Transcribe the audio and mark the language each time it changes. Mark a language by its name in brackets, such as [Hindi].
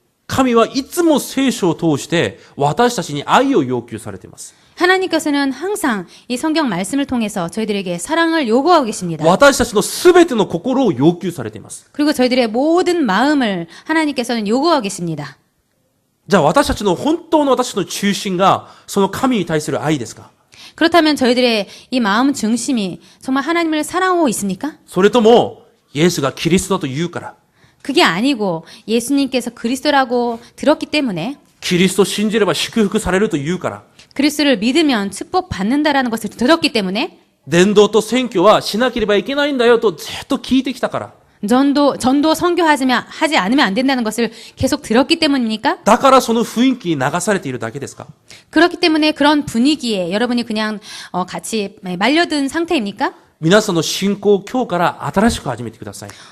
[Japanese] 神はいつも聖書を通して私たちに愛を要求されています。 [Korean] 하나님께서는 항상 이 성경 말씀을 통해서 저희들에게 사랑을 요구하고 계십니다. [Japanese] 私たちのすべての心を要求されています。 [Korean] 그리고 저희들의 모든 마음을 하나님께서는 요구하고 계십니다. [Japanese] じゃあ私たちの本当の私たちの中心がその神に対する愛ですか？ [Korean] 그렇다면 저희들의 이 마음 중심이 정말 하나님을 사랑하고 있습니까? [Japanese] それともイエスがキリストだと言うから、 [Korean] 그게 아니고 예수님께서 그리스도라고 들었기 때문에 [Japanese] キリストを信じれば祝福されると言うから、 [Korean] 그리스도를 믿으면 축복받는다라는 것을 들었기 때문에 [Japanese] 伝道と選挙はしなければいけないんだよとずっと聞いてきたから。 [Korean] 전도 선교하지 않으면 안 된다는 것을 계속 들었기 때문입니까? [Japanese] だからその雰囲気に流されているだけですか？ [Korean] 그렇기 때문에 그런 분위기에 여러분이 그냥 같이 말려든 상태입니까? [Japanese] 皆さんの信仰を今日から新しく始めてください。